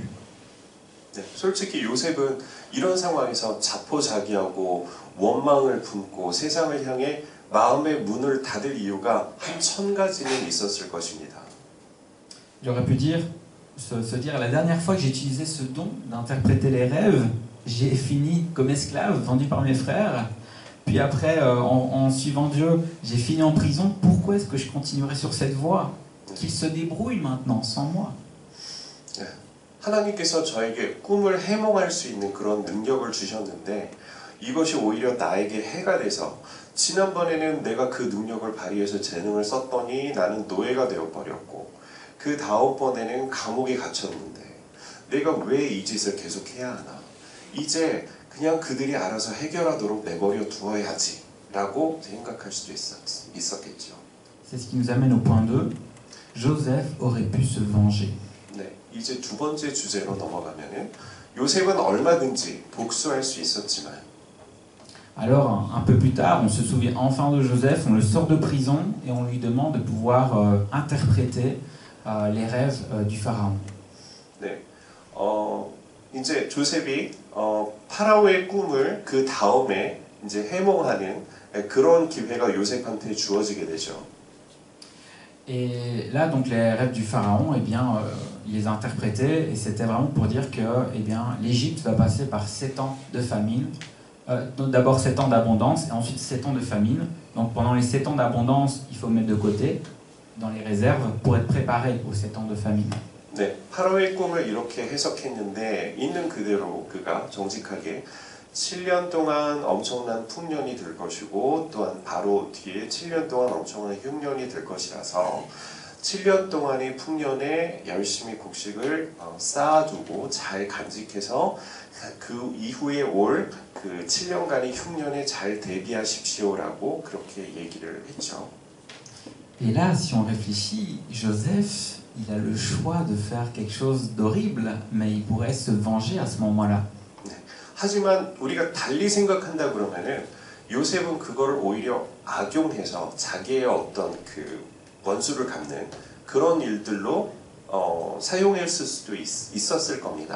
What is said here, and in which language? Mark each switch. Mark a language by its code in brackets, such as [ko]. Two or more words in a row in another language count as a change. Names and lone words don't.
[ko] 네, 솔직히 요셉은 이런 상황에서 자포자기하고 원망을 품고 세상을 향해 마음의 문을 닫을 이유가 한 1000가지는 있었을 것입니다. [fr] Il aurait pu dire, se dire, la dernière fois que j'ai utilisé ce don d'interpréter les rêves, j'ai fini comme esclave, vendu par mes frères. Puis après, en suivant Dieu, j'ai fini en prison. Pourquoi est-ce que je continuerai sur cette voie? Qu'il se débrouille maintenant, sans moi. [ko] 네, 하나님께서 저에게 꿈을 해몽할 수 있는 그런 능력을 주셨는데 이것이 오히려 나에게 해가 돼서 지난번에는 내가 그 능력을 발휘해서 재능을 썼더니 나는 노예가 되어버렸고 그 다음번에는 감옥에 갇혔는데 내가 왜 이 짓을 계속해야 하나? 이제 그냥 그들이 알아서 해결하도록 내버려 두어야지 라고 생각할 수도 있었겠죠. [fr] C'est ce qui nous amène au point 2. Joseph aurait pu se venger. [ko] 네, 이제 두 번째 주제로 넘어가면은 요셉은 얼마든지 복수할 수 있었지만 [fr] Alors, un peu plus tard, on se souvient enfin de Joseph, on le sort de prison et on lui demande de pouvoir interpréter les rêves du pharaon. [ko] 네, 이제 조셉이 파라오의 꿈을 그 다음에 이제 해몽하는 그런 기회가 요셉한테 주어지게 되죠. [fr] Et là, donc, les rêves du pharaon, eh bien, il les a interprétés et c'était vraiment pour dire que, eh bien, l'Égypte va passer par 7 ans de famine. D'abord 7 ans d'abondance et ensuite 7 ans de famine. Donc pendant les 7 ans d'abondance, il faut mettre de côté dans les réserves pour être préparé aux 7 ans de famine. 네, 파라오의 꿈을 이렇게 해석했는데 있는 그대로 그가 정직하게 7년 동안 엄청난 풍년이 될 것이고 또한 바로 뒤에 7년 동안 엄청난 흉년이 될 것이라서 7년 동안의 풍년에 열심히 곡식을 쌓아두고 잘 간직해서 그 이후에 올 그 7년간의 흉년에 잘 대비하십시오라고 그렇게 얘기를 했죠. Et là, si on réfléchit, Joseph, il a le choix de faire quelque chose d'horrible, mais il pourrait se venger à ce moment-là. [ko] 네. 하지만 우리가 달리 생각한다 그러면은 요셉은 그걸 오히려 악용해서 자기의 어떤 그 원수를 갚는 그런 일들로 사용했을 수도 있었을 겁니다.